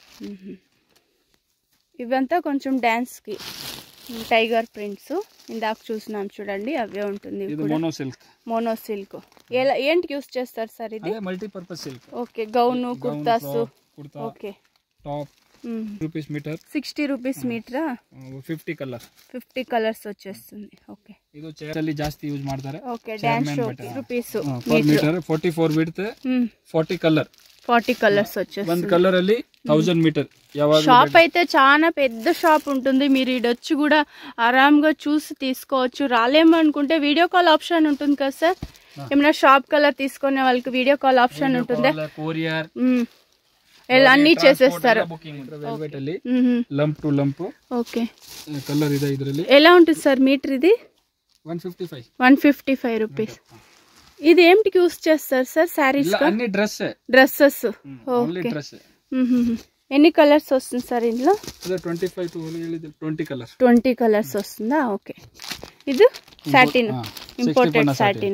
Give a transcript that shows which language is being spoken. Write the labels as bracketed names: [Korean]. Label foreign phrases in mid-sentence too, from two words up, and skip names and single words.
[Telugu] ఇవంతా కొంచెం డాన్స్ కి [English] tiger prints [Telugu] ఇందాక చూసినాం చూడండి, అవే ఉంటుంది. [English] mono silk [Telugu] ఏంటి యూస్ చేస్తారు సార్ ఇది? [English] multipurpose silk. okay, gown, kurtas. okay, top rupees meter, 60 rupees meter. [Telugu] 50 కలర్, 50 కలర్స్ వచ్చేస్తుంది. ఓకే, [Kannada] ಇದು ಚೇರಲ್ಲಿ ಜಾಸ್ತಿ ಯೂಸ್ ಮಾಡ್ತಾರೆ. [English] okay, dance show rupees meter 44 width, 40 కలర్. [Telugu] 40 కలర్స్ వచ్చేస్తుంది. [English] one color [Telugu] ಅಲ್ಲಿ 1000 మీటర్. షాప్ అయితే చాలా పెద్ద షాప్ ఉంటుంది, మీరు ఇడొచ్చి కూడా ఆరాంగా చూసి తీసుకోవచ్చు. రాలేము అనుకుంటే [English] video call option [Telugu] ఉంటుంది కదా సార్, ఏమైనా షాప్ కలర్ తీసుకునే వాళ్ళకి [English] video call option [Telugu] ఉంటుంది. కొరియర్ అన్ని చేసేస్తారు. [English] lump to lump. [Telugu] ఓకే, [Kannada] కలర్ ಇದೆ ಇದರಲ್ಲಿ. [Telugu] ఎలా ఉంటుంది సార్ మీటర్ ఇది? 155 రూపీస్. ఇది ఏమిటికి యూస్ చేస్తారు సార్? సారీస్, అన్ని డ్రెస్సెస్. ఓకే, ఎన్ని కలర్స్ వస్తుంది సార్ ఇందులో? 20 కలర్స్ వస్తుందా? ఓకే, ఇది సాటిన్, [English] imported satin.